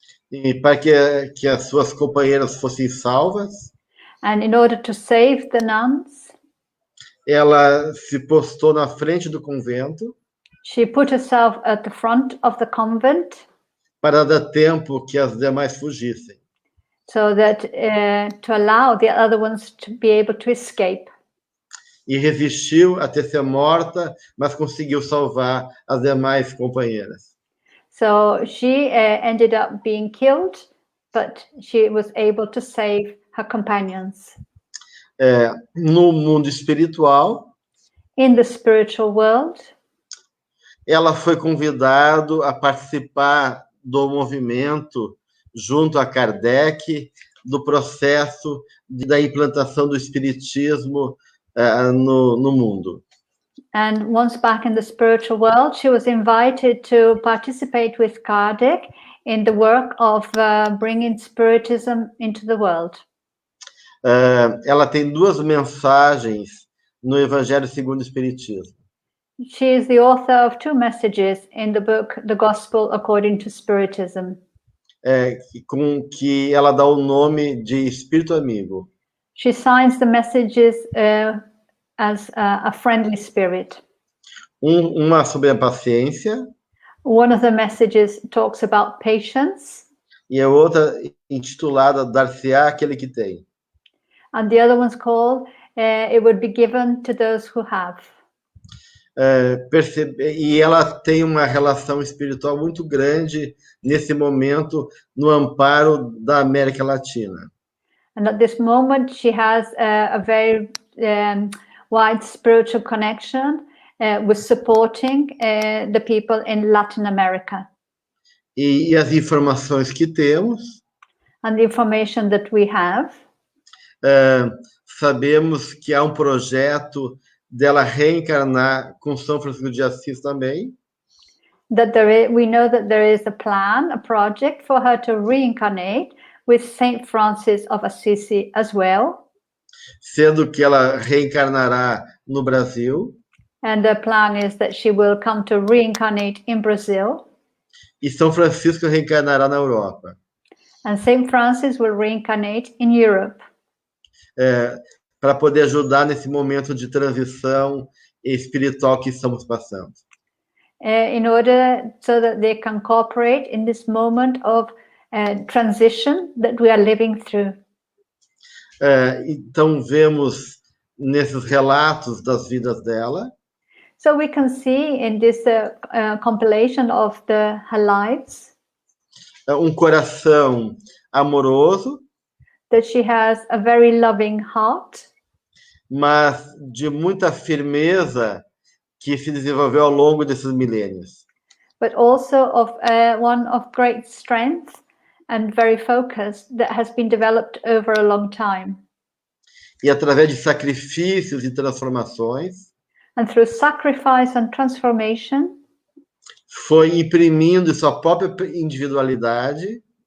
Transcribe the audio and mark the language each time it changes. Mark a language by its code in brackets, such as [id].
[pt] E para que as suas companheiras fossem salvas, [en] and in order to save the nuns, [pt] ela se postou na frente do convento. [en] She put herself at the front of the convent [pt] para dar tempo que as demais fugissem. [en] So that to allow the other ones to be able to escape. [pt] E resistiu até ser morta, mas conseguiu salvar as demais companheiras. [en] So she ended up being killed, but she was able to save her companions. [pt] No mundo espiritual, [en] in the spiritual world, [pt] ela foi convidada a participar do movimento junto a Kardec, do processo da implantação do espiritismo no mundo. [en] And once back in the spiritual world, she was invited to participate with Kardec in the work of bringing spiritism into the world. [pt] Ela tem duas mensagens no Evangelho segundo o Espiritismo. [en] She is the author of two messages in the book, The Gospel According to Spiritism. [pt] Com que ela dá o nome de Espírito Amigo. [en] She signs the messages as a friendly spirit. [pt] Uma sobre a paciência. [en] One of the messages talks about patience. [pt] E a outra intitulada Dar-se-á aquele que tem. [en] And the other one's called It Would Be Given to Those Who Have. [pt] E ela tem uma relação espiritual muito grande nesse momento no amparo da América Latina. [en] And at this moment she has a very wide spiritual connection with supporting the people in Latin America. [pt] E as informações que temos, [en] and the information that we have, [pt] sabemos que há um projeto dela reencarnar com São Francisco de Assis também. [en] That we know that there is a plan, a project for her to reincarnate with Saint Francis of Assisi as well. [pt] Sendo que ela reencarnará no Brasil. [en] And the plan is that she will come to reincarnate in Brazil. [pt] E São Francisco reencarnará na Europa. [en] And Saint Francis will reincarnate in Europe. [pt] Para poder ajudar nesse momento de transição espiritual que estamos passando. [en] In order so that they can cooperate in this moment of transition that we are living through. [pt] Então vemos nesses relatos das vidas dela. [en] So we can see in this compilation of her lives. [pt] Coração amoroso. [en] That she has a very loving heart. [pt] Mas de muita firmeza que se desenvolveu ao longo desses milênios. [en] but also of one of great strength and very focused that has been developed over a long time. [pt] E através de sacrifícios e transformações, [en] And through sacrifice and transformation, [pt] foi imprimindo sua própria individualidade,